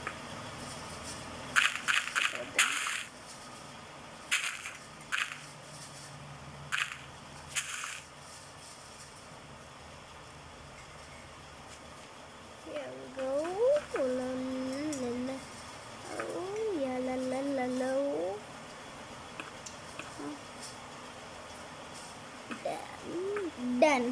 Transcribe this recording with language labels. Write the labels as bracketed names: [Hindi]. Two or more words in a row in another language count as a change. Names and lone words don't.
[English] Here we go. La la la. Oh yeah, la la la la. Done.